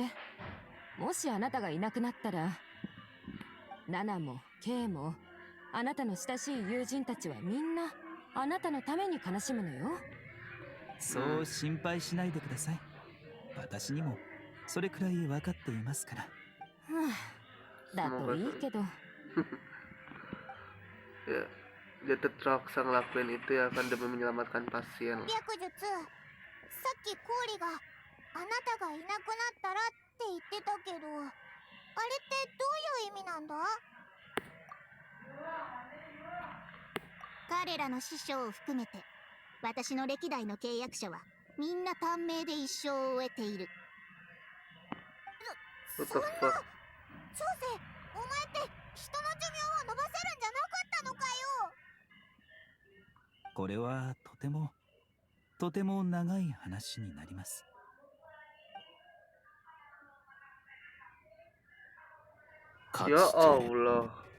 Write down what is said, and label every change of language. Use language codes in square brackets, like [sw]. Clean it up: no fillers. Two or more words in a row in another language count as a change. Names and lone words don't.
[ja] もしあなたがいなくなったら、ナナもケイもあなたの親しい友人たちはみんなあなたのために悲しむのよ。そう心配しないでください。私にもそれくらい分かっていますから。だといいけど。 [id] Ya, dia terpaksa ngelakuin itu ya kan demi menyelamatkan pasien. [ja] 白術、さっきコーリがあなたがいなくなったらって言ってたけど、あれってどういう意味なんだ？彼らの師匠を含めて私の歴代の契約者はみんな短命で一生を終えている。 [en] What the fuck? [ja] 長生、お前って人の寿命を伸ばせるんじゃなかったのかよ。これはとても長い話になります。 [ar] Ya Allah.